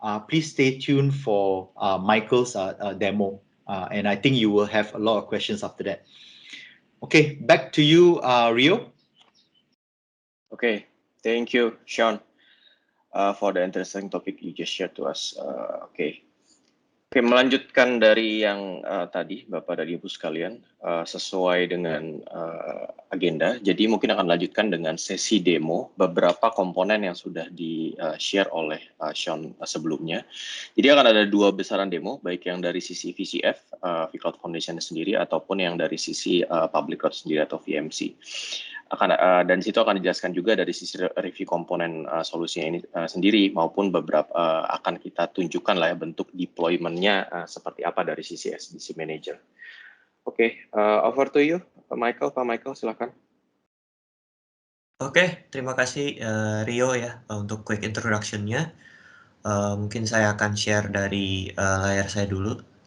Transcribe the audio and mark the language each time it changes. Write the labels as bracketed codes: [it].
[en] Please stay tuned for Michael's demo. And I think you will have a lot of questions after that. Okay, back to you, Rio. Okay, thank you, Sean, for the interesting topic you just shared to us. [id] Oke, melanjutkan dari yang tadi, Bapak dan Ibu sekalian, sesuai dengan agenda. Jadi mungkin akan lanjutkan dengan sesi demo beberapa komponen yang sudah di-share oleh Sean sebelumnya. Jadi akan ada dua besaran demo, baik yang dari sisi VCF, vCloud Foundation sendiri, ataupun yang dari sisi Public Cloud sendiri atau VMC. Dan situ akan dijelaskan juga dari sisi review komponen solusinya ini sendiri, maupun beberapa akan kita tunjukkan lah ya bentuk deployment-nya seperti apa dari sisi SDC Manager. Oke, [en] over to you, [id] Pak Michael, silakan. Oke, terima kasih Rio ya untuk quick introduction-nya. Mungkin saya akan share dari layar saya dulu.